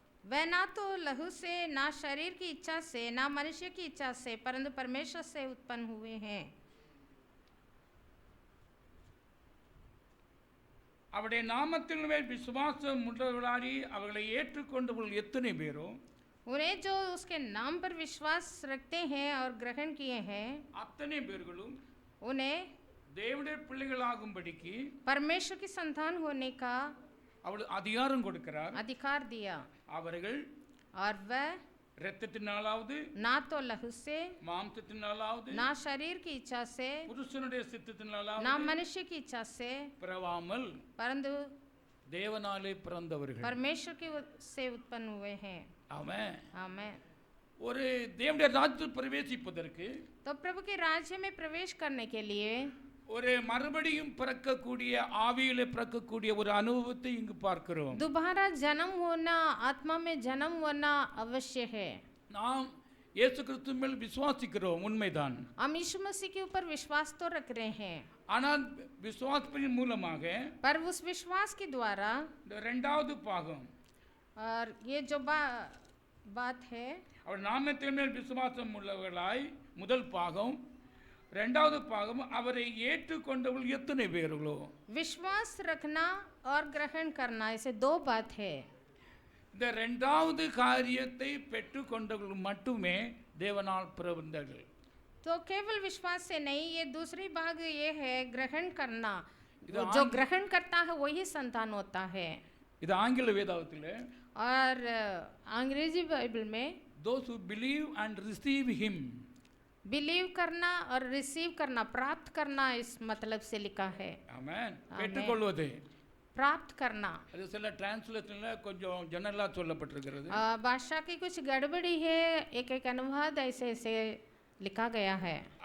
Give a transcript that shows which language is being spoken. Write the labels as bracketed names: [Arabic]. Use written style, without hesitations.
[Hindi] वह ना तो लहू से, ना शरीर की इच्छा से, ना मनुष्य की इच्छा से, परंतु परमेश्वर से उत्पन्न हुए हैं. [Tamil] அவருடைய நாமத்தின் மேல் விசுவாசம் உள்ளவர்களாகி அவர்களை ஏற்றுக்கொண்டவர்கள் எத்தனை பேரோ [Hindi] उन्हें जो उसके नाम पर विश्वास रखते हैं और ग्रहण किए हैं, [Tamil] அத்தனை பேர்களும் [Hindi] उन्हें [Tamil] தேவனுடைய பிள்ளைகளாகும்படிக்கு [Hindi] परमेश्वर की संतान होने का [Tamil] அவர் அதிகாரம் கொடுக்கிறார். [Hindi] अधिकार दिया [Tamil] அவர்கள் [Hindi] और वह [Tamil] இரத்தத்தினாலாவது [Hindi] ना तो लहू से [Tamil] மாம்சத்தினாலாவது [Hindi] ना शरीर की इच्छा से [Tamil] புருஷனுடைய [Hindi] ना [Tamil] சித்தத்தினாலாவது [Hindi] मनुष्य की इच्छा से [Tamil] பிறவாமல் [Hindi] परंतु [Tamil] தேவனாலே பிறந்தவர்கள். [Hindi] परमेश्वर की से उत्पन्न हुए हैं। [Tamil] ஆமென். [Hindi] आमेन। [Tamil] ஒரு தேவனுடைய ராஜ்யத்தில் பிரவேசிப்பதற்கு [Hindi] तो प्रभु के राज्य में प्रवेश करने के लिए [Tamil] ஒரு மறுபடியும் பிறக்கக்கூடிய ஆவியிலே பிறக்கக்கூடிய ஒரு அனுபவத்தை இங்கு பார்க்கிறோம். [Hindi] दोबारा जन्म होना, आत्मा में जन्म होना अवश्य है। [Tamil] நாம் இயேசு கிறிஸ்து மேல் விசுவாசிக்கிறோம், உண்மைதான். [Hindi] हम यीशु मसीह के ऊपर विश्वास तो रख रहे हैं, [Tamil] ஆனால் விசுவாசத்தின் மூலமாக [Hindi] पर उस विश्वास के द्वारा [Tamil] இந்த இரண்டாவது பாகம் [Hindi] और ये जो बात है [Tamil] அவர் நாமத்தின் மேல் விசுவாசம் உள்ளவர்களாய் முதல் பாகம், இரண்டாவது பாகம் அவரை ஏற்றுக்கொண்டவர்கள் எத்தனை பேர்களோ. [Hindi] विश्वास रखना और ग्रहण करना, ऐसे दो बात है। [Tamil] இந்த இரண்டாவது காரியத்தை பெற்றுக்கொண்டவர்கள் மட்டுமே தேவனால் பிறந்தவர்கள். [Hindi] तो केवल विश्वास से नहीं, ये दूसरी भाग ये है ग्रहण करना। इधर जो ग्रहण करता है वही संतान होता है। [Tamil] இது ஆங்கில வேதாகத்தில் [Hindi] और अंग्रेजी बाइबल में [English] those who believe and receive him, [Hindi] believe करना और रिसीव करना, प्राप्त करना, इस मतलब से लिखा है। [Tamil] ஆமென். பெற்றுக்கொள்வது [Hindi] प्राप्त करना। [Tamil] அது சில டிரான்ஸ்லேஷன்ல கொஞ்சம் ஜெனரலா சொல்லப்பட்டிருக்கிறது. [Hindi] भाषा की कुछ गड़बड़ी है, एक एक अनुवाद ऐसे ऐसे लिखा गया है।